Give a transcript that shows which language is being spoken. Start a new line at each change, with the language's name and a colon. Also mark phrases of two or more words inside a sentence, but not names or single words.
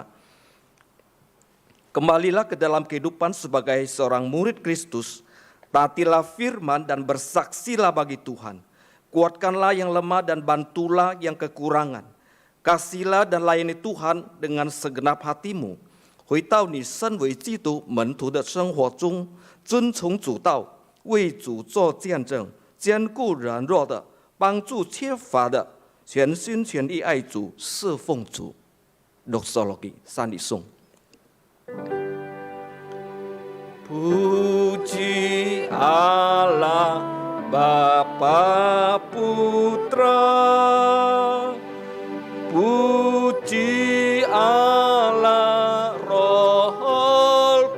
Indonesian: Kembalilah ke dalam kehidupan sebagai seorang murid Kristus, taatilah firman dan bersaksilah bagi Tuhan. Kuatkanlah yang lemah dan bantulah yang kekurangan. Kasihlah dan layani Tuhan dengan segenap hatimu.
Chinese: 回到你身为基督门徒的生活中，遵从主道，为主做见证，兼顾软弱的，帮助缺乏的，全心全意爱主，侍奉主。Doxologi Sandisung.
Indonesian: Puji Allah Bapa Putra, puji Allah Roh